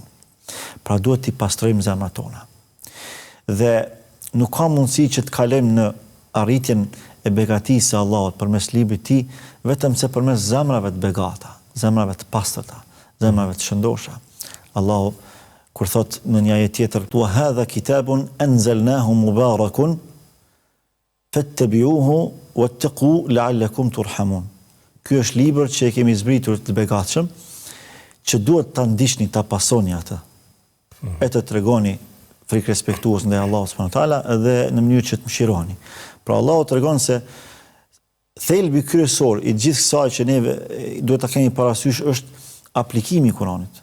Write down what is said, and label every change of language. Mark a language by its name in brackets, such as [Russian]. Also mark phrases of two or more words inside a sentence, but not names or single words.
[Albanian] Pra duhet t'i pastrojmë zemrat tona. Dhe nuk ka mundësi që të kalojmë në arritjen e begatisë së Allahut përmes librit të tij, vetëm se përmes zemrave të begata, zemrave të pastërta, zemrave të shëndosha. Allahu kur thot në një ajet tjetër, [Arabic] "وهذا كتاب أنزلناه مبارك فاتبعوه واتقوا لعلكم ترحمون." [Albanian] Ky është libër që e kemi zbritur të begatshëm, që duhet ta ndiqni, ta pasoni atë. E të tregoni frikë respektuos ndaj Allahut [Arabic] سبحانه وتعالى [Albanian] dhe në mënyrë që të mëshironi. Pra Allahu tregon se thelbi kryesor i gjithë kësaj që neve duhet ta kemi parasysh është aplikimi i Kuranit.